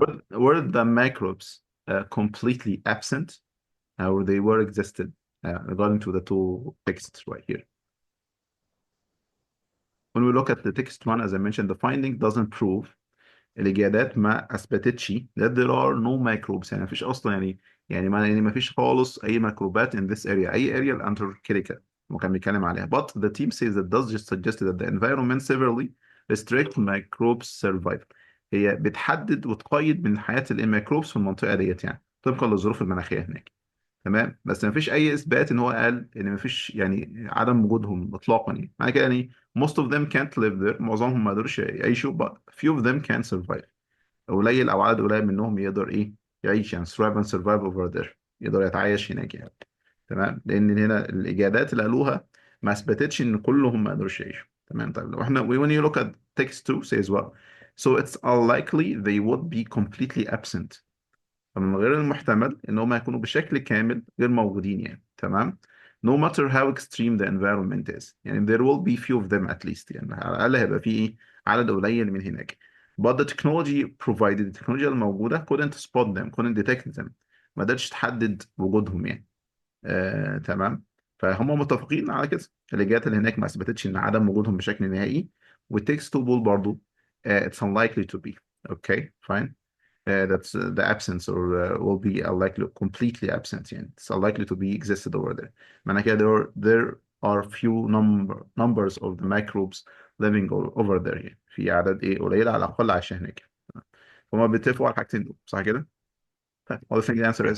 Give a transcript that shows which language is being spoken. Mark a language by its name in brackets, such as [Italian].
[English] Were the microbes completely absent or they were existed regarding to the two texts right here? When we look at the text one, as I mentioned, the finding doesn't prove [Arabic] الإجابات ما أثبتتش [English] that there are no microbes، [Arabic] يعني مفيش أصلا، يعني ما فيش خالص أي ميكروبات [English] in this area، [Arabic] أي area الأنتاركتيكا هو كان بيتكلم عليها. [English] but the team says that does just suggest that the environment severely restrict microbes survival. [Arabic] هي بتحدد وتقيد من حياة الميكروبس في المنطقة ديت، يعني طبقا للظروف المناخية هناك. تمام، بس ما فيش اي اثبات ان هو قال ان ما فيش يعني عدم وجودهم اطلاقا، يعني معنى كده يعني [English] most of them can't live there، [Arabic] معظمهم ما قدروش يعيشوا، [English] but few of them can survive. [Arabic] قليل او عدد قليل منهم يقدر ايه يعيش، يعني [English] thrive and survive over there، [Arabic] يقدر يتعايش هناك يعني. تمام، لان هنا الاجابات اللي قالوها ما اثبتتش ان كلهم ما قدروش يعيشوا. تمام، طيب لو احنا [English] when you look at text 2 says well so it's unlikely they would be completely absent. [Arabic] فمن غير المحتمل ان هم يكونوا بشكل كامل غير موجودين يعني. تمام، [English] no matter how extreme the environment is، [Arabic] يعني [English] there will be few of them at least، [Arabic] يعني على الاقل هيبقى في ايه عدد قليل من هناك. [English] but the technology provided، [Arabic] التكنولوجيا الموجوده [English] couldn't spot them couldn't detect them، [Arabic] ما قدرتش تحدد وجودهم يعني. تمام، فهم متفقين على كده. الاجابات اللي هناك ما اثبتتش ان عدم وجودهم بشكل نهائي. والتكست تو بول برضو [English] it's unlikely to be. okay fine. That's the absence or will be unlikely completely absent يعني it's unlikely to be existed over there. [Arabic] معنى كده [English] there are few numbers of the microbes living over there [Arabic] يعني في عدد ايه قليل على الاقل عايشين هناك. هما بيتفقوا على الحاجتين دول صح كده؟ طيب [English] what do you think the answer is؟